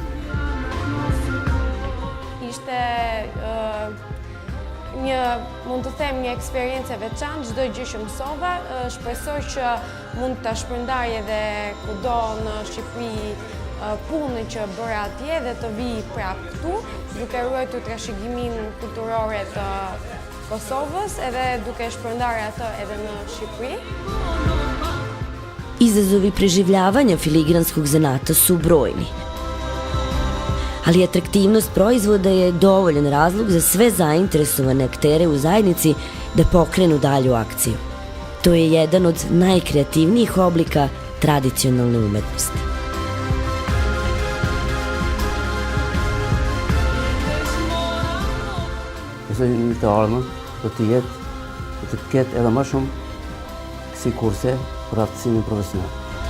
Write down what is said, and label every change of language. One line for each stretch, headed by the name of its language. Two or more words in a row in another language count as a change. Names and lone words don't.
Albanian: Ishte mund të them një eksperiencë e veçantë, çdo gjë që mësova, shpresoj që mund ta shpërndaj edhe kudo në Shqipëri punën që bëra atje dhe të vi prapë këtu, duke ruajtur trashëgimin kulturore të Kosovës edhe duke shpërndarë atë edhe në Shqipëri.
Serbian: Izazovi preživljavanja filigranskog zanata su brojni. Ali atraktivnost proizvoda je dovoljan razlog za sve zainteresovane aktere u zajednici da pokrenu dalju akciju. To je jedan od najkreativnijih oblika tradicionalne umetnosti.
Albanian: Besoj në të ardhmen do të ketë edhe më shumë kësi kurse për aftësimin profesional.